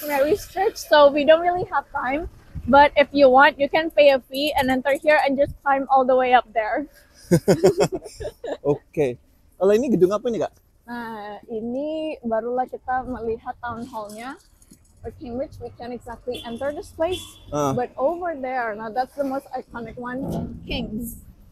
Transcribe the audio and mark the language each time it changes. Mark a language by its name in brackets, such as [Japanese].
[English] Mary's Church, so we don't really have time. But if you want, you can pay a fee and enter here and just climb all the way up there. [Indonesian] Oke. Kalau ini gedung apa nih Kak? Nah, ini barulah kita melihat town hall-nya. [English] For Cambridge, we can exactly enter this place. But over there, now that's the most iconic one, King's.